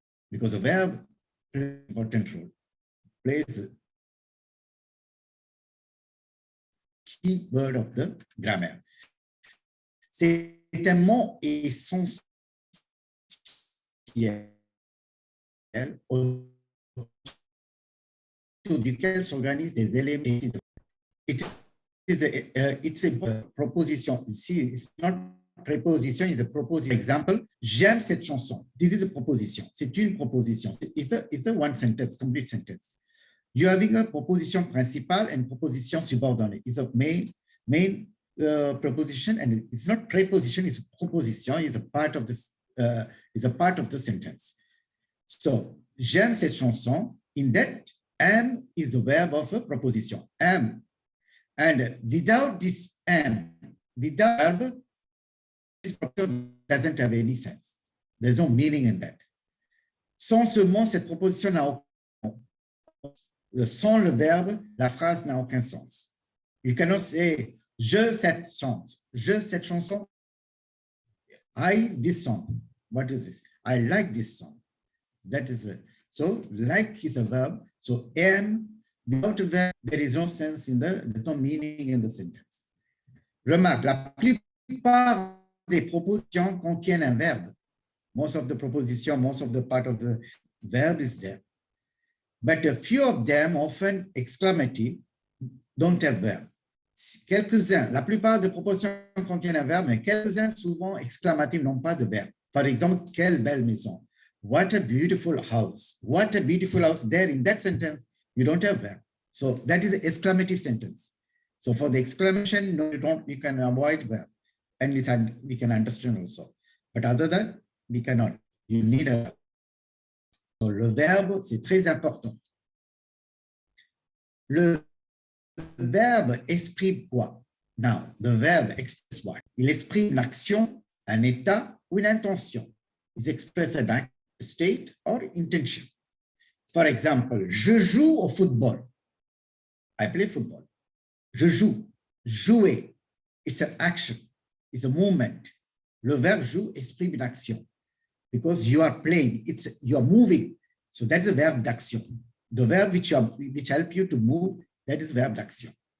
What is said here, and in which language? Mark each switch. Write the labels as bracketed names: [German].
[English] Because a verb plays an important role, plays a key word of the grammar. [French] C'est un mot essentiel autour duquel s'organisent des éléments. [English] It's a proposition. See, it's not preposition, it's a proposition. [French] Example, j'aime cette chanson. [English] This is a proposition. [French] C'est une proposition. [English] It's a one sentence, complete sentence. You're having a proposition principal and proposition subordinate. It's a main proposition, and it's not preposition, it's a proposition, it's a part of this, is a part of the sentence. So, [French] j'aime cette chanson. [English] In that, am is the verb of a proposition. Am. And without this am, without verb, this proposition doesn't have any sense. There's no meaning in that. [French] Sans ce mot, cette proposition n'a aucun. Sans le verbe, la phrase n'a aucun sens. [English] You cannot say, [French] je cette chanson, [English] I this song. What is this? I like this song. That is it. So like is a verb. So am, without a verb, there is no sense in there's no meaning in the sentence. [French] Remarque, la plupart des propositions contiennent un verbe. [English] Most of the proposition, most of the part of the verb is there. But a few of them, often exclamative, don't have verb. [French] Quelques-uns, la plupart des propositions contiennent un verbe, mais quelques-uns, souvent exclamatifs, n'ont pas de verbe. Par exemple, quelle belle maison. [English] What a beautiful house. What a beautiful house. There in that sentence, you don't have verb. So that is an exclamative sentence. So for the exclamation, no, you can avoid verb. And we can understand also. But other than, we cannot. You need a. [French] So le verbe, c'est très important. Le verbe exprime quoi? [English] Now, the verb expresses what? [French] Il exprime une action, un état ou une intention. [English] Il express a state or intention. For example, [French] je joue au football. [English] I play football. [French] Je joue. Jouer. [English] It's an action. It's a movement. [French] Le verbe joue exprime une action. [English] Because you are playing, you are moving. So that's a verb d'action. The verb which help you to move, that is verb d'action.